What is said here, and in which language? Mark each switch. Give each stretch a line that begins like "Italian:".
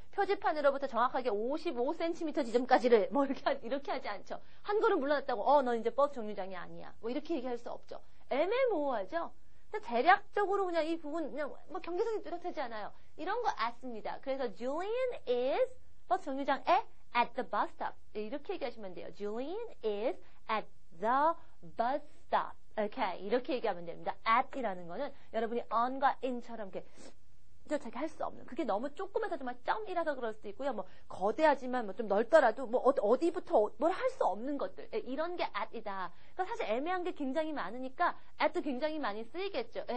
Korean: 표지판으로부터 정확하게 55cm 지점까지를 뭐 이렇게 하지 않죠. 한 걸음 물러났다고 너 이제 버스 정류장이 아니야. 뭐 이렇게 얘기할 수 없죠. 애매모호하죠. 대략적으로 그냥 이 부분 그냥 뭐 경계선이 뚜렷하지 않아요. 이런 거 at습니다. 그래서
English: Julian is
Korean: 버스 정류장에
English: at the bus stop
Korean: 이렇게 얘기하시면 돼요.
English: Julian is at the bus stop.
Korean: 이렇게 얘기하면 됩니다. at이라는 거는 여러분이 on과 in처럼 이렇게 뚜렷하게 할 수 없는. 그게 너무 조그매서 정말 점이라서 그럴 수도 있고요. 뭐 거대하지만 뭐 좀 넓더라도 뭐 어디부터 뭘 할 수 없는 것들. 이런 게 at이다. 그러니까 사실 애매한 게 굉장히 많으니까 at도 굉장히 많이 쓰이겠죠.